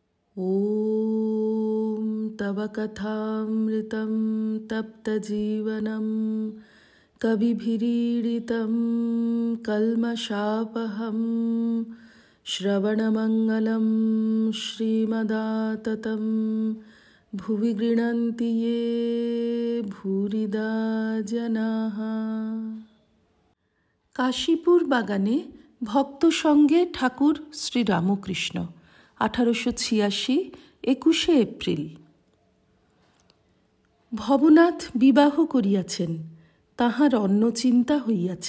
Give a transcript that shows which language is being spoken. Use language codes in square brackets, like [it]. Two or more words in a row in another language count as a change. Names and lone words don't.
[sa] ॐ तव कथामृतं तप्तजीवनं कविभिरीडितं कल्मषापहं श्रवणमङ्गलं श्रीमदाततं भुवि गृह्णन्ति ये भूरिदा जनाः। [bn] কাশীপুর বাগানে ভক্ত সঙ্গে ঠাকুর শ্রী রামকৃষ্ণ 1886 21 এপ্রিল। ভবনাথ বিবাহ করিয়াছেন, তাহার অন্য চিন্তা হইয়াছে।